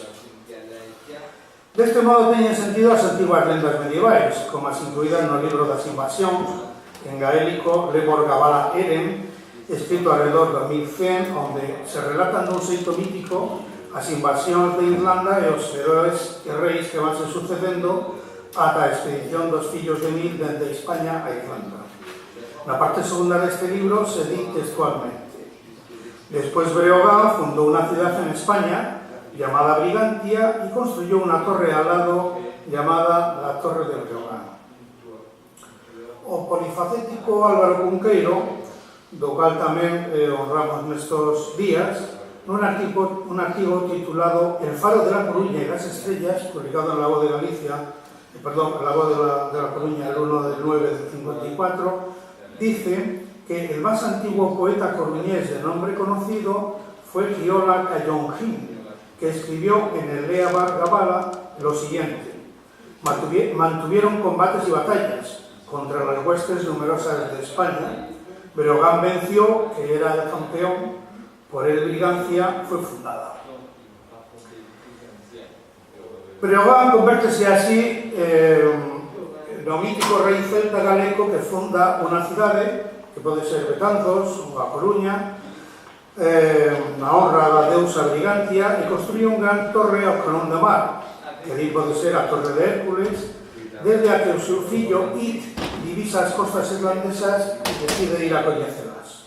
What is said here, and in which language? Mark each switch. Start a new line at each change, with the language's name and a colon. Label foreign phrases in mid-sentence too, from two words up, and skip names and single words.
Galician: Deste modo teñen sentido as antiguas lendas medievais, como as incluídas no libro das invasións, en gaélico Lemor Gabala Eren, escrito alrededor do 1100, onde se relatan dun xeito mítico as invasións de Irlanda e os heróis e reis que van se sucedendo ata a expedición dos fillos de Mil dende España a Irlanda. Na parte segunda deste libro se di textualmente: despois Breogán fundou unha cidade en España
Spanish: llamada Brigantia y construyó una torre al lado llamada la Torre de Breogán.
Galician: O polifacético Álvaro Cunqueiro, do cual tamén honramos nestos días, nun artigo titulado El faro de la
Spanish: Coruña y las estrellas, publicado en La Voz de Galicia, La Voz de la Coruña el 1 del 9 del 54, dice que el más antiguo poeta coruñés de nombre conocido fue Quiola Callonjín, que escribió en el Lea Bar Gabala lo siguiente: mantuvieron combates y batallas contra las huestes numerosas de España. Breogán venció, que era el campeón, por él Brigancia fue fundada.
Galician: Breogán convértese así no mítico rei celta galego que funda unha cidade que pode ser Betanzos ou A Coruña, na honra da deusa Brigantia, e construye un gran torre ao canón de mar, que ali pode ser a Torre de Hércules, desde a que o seu fillo It divisa as costas irlandesas e decide ir a coñecelas.